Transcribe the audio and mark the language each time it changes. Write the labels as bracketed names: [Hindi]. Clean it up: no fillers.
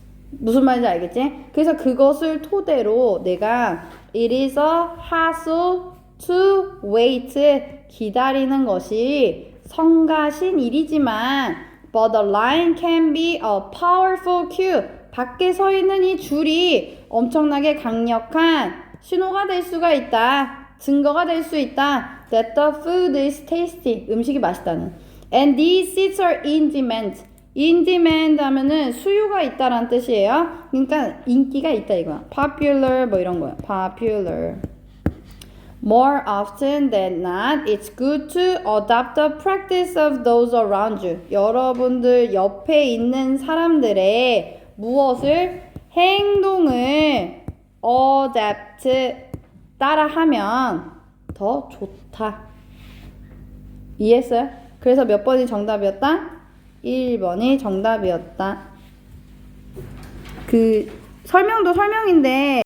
[Korean] 무슨 말인지 알겠지? 그래서 그것을 토대로 내가 [English] it is a hassle to wait [Korean] 기다리는 것이 성가신 일이지만 [English] but the line can be a powerful cue [Korean] 밖에 서 있는 이 줄이 엄청나게 강력한 신호가 될 수가 있다. 증거가 될 수 있다. [English] that the food is tasty [Korean] 음식이 맛있다는 [English] and these seats are in demand in demand [Korean] 하면은 수요가 있다라는 뜻이에요. 그러니까 인기가 있다 이거야. popular 뭐 이런 거야. [English] popular. More often than not, it's good to adopt the practice of those around you. [Korean] 여러분들 옆에 있는 사람들의 무엇을 행동을 adapt 따라하면 더 좋다. 이해했어요? 그래서 몇 번이 정답이었다? 1번이 정답이었다. 그 설명도 설명인데